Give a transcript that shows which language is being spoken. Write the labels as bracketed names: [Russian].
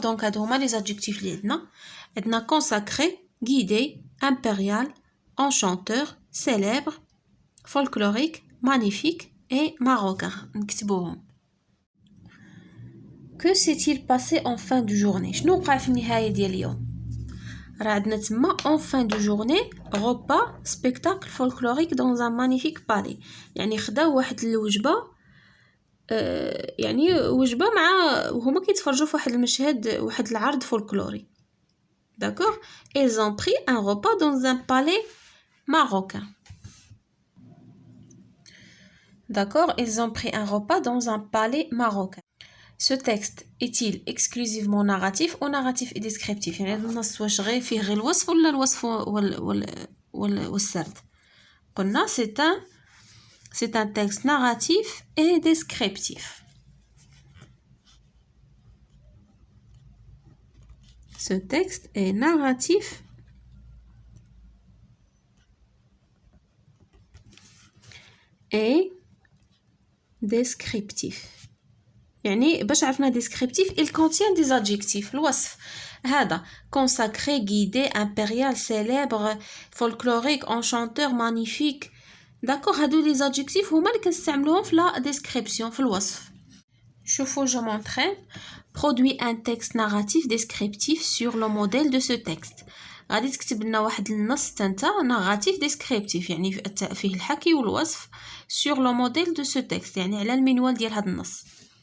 [French] Donc, هادو les adjectifs اللي عندنا consacré, guidé, impérial, enchanteur, célèbre, folklorique, magnifique et marocain. [Arabic] نكتبوهم. [French] Que s'est-il passé en fin de journée? [Arabic] شنو وقع في النهاية ديال اليوم؟ [French] راه عندنا تما en fin de journée repas spectacle folklorique dans un magnifique palais. [Arabic] يعني خداو واحد الوجبة يعني وجبة مع وهما كيتفرجوا في واحد المشهد واحد العرض فولكلوري. [French] D'accord? Ils ont pris un repas dans un palais marocain. D'accord? Ils ont pris un repas dans un palais marocain. Ce texte est-il exclusivement narratif ou narratif et descriptif؟ [Arabic] يعني النص واش غير فيه غير الوصف ولا الوصف والسرد؟ [French] قلنا c'est un texte narratif et descriptif. Ce texte est narratif et descriptif. [Arabic] يعني باش عرفنا [French] descriptif il contient des adjectifs. الوصف هذا consacré, guidé, impérial, célèbre, folklorique, enchanteur, magnifique. [Arabic] d'accord هادو les adjectifs هما اللي كنستعملوهم في la description في الوصف. [French] شوفوا je m'entraîne. Produit un texte narratif descriptif sur le modèle de ce texte. [Arabic] غادي تكتب لنا واحد النص تانتا narratif descriptif يعني فيه الحكي والوصف [French] sur le modèle de ce texte [Arabic] يعني على المنوال ديال هذا النص.